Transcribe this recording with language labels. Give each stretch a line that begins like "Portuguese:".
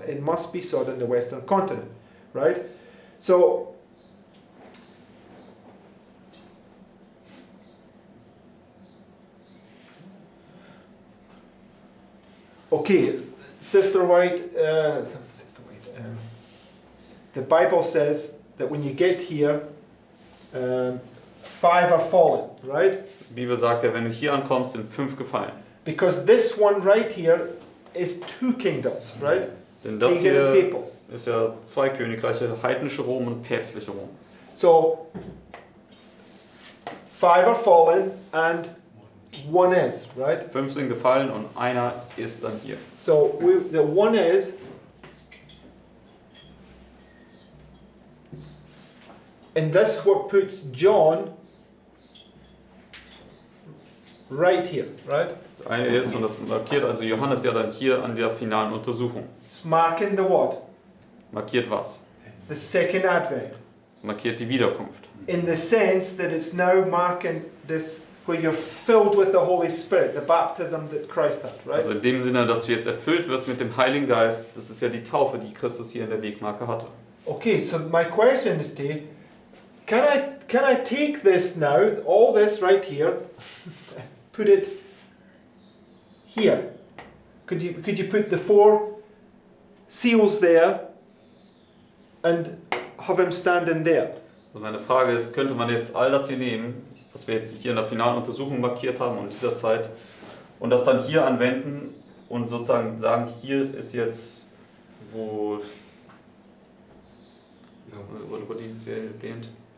English: It must be sought in the Western continent. Right? So, okay, Sister White, the Bible says that when you get here, 5 are fallen, right?
German: Die Bibel sagt ja, wenn du hier ankommst, sind 5 gefallen.
English: Because this one right here is 2 kingdoms, right?
German: Denn das
English: Pagan and
German: hier
English: papal.
German: ist ja 2 Königreiche, heidnische Rom und päpstliche Rom.
English: So, 5 are fallen and 1 is, right?
German: 5 sind gefallen und einer ist dann hier.
English: So, the 1 is, and that's what puts John right here, right?
German: Das eine ist, und das markiert also Johannes ja dann hier an der finalen Untersuchung.
English: It's marking the what?
German: Markiert was?
English: The second advent.
German: Markiert die Wiederkunft.
English: In the sense that it's now marking this, where you're filled with the Holy Spirit, the baptism that Christ had, right?
German: Also in dem Sinne, dass du jetzt erfüllt wirst mit dem Heiligen Geist, das ist ja die Taufe, die Christus hier in der Wegmarke hatte.
English: Okay, so my question is to you, can I take this now, all this right here, put it here? Could you put the 4 seals there and have him standing there?
German: Also meine Frage ist, könnte man jetzt all das hier nehmen, was wir jetzt hier in der finalen Untersuchung markiert haben und dieser Zeit, und das dann hier anwenden und sozusagen sagen, hier ist jetzt, wo die es hier sehend?